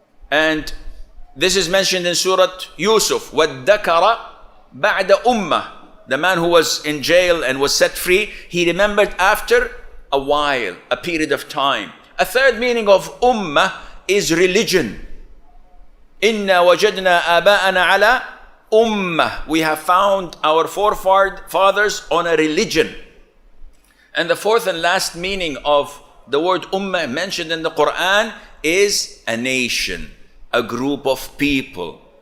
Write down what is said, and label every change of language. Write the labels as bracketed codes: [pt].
[en] And this is mentioned in Surah Yusuf. [ar] وَادَّكَرَ بَعْدَ أُمَّةٍ. [en] The man who was in jail and was set free, he remembered after a while, a period of time. A third meaning of ummah is religion. [ar] إِنَّا وَجَدْنَا آبَاءَنَا عَلَى ummah. [en] We have found our forefathers on a religion. And the fourth and last meaning of the word ummah mentioned in the Quran is a nation, a group of people.